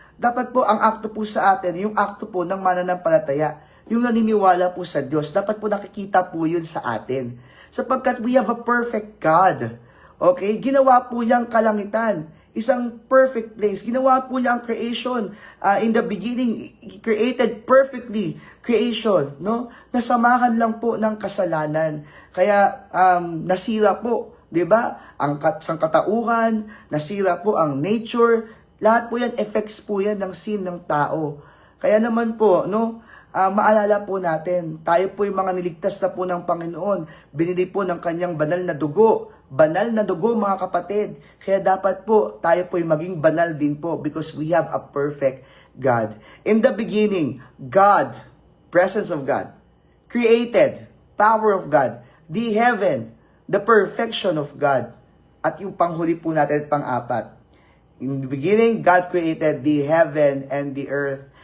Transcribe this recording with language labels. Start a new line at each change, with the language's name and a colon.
Filipino: Dapat po ang akto po sa atin, yung akto po ng mananampalataya, yung naniniwala po sa Diyos. Dapat po nakikita po yun sa atin. Sapagkat
English: we have a perfect God.
Filipino: Okay? Ginawa po niyang kalangitan. Isang perfect place. Ginawa po niya ang creation.
English: In the beginning, He created perfectly creation. No?
Filipino: Nasamahan lang po ng kasalanan. Kaya nasira po, di ba? Ang sangkatauhan, nasira po ang nature. Lahat po yan, effects po yan ng sin ng tao. Kaya naman po, no? Maalala po natin, tayo po yung mga niligtas na po ng Panginoon. Binili po ng kanyang banal na dugo. Banal na dugo, mga kapatid. Kaya dapat po, tayo po yung maging banal din po
English: because we have a perfect God. In the beginning, God, presence of God, created, power of God, the heaven, the perfection of God.
Filipino: At yung panghuli po natin, pang-apat.
English: In the beginning, God created the heaven and the earth.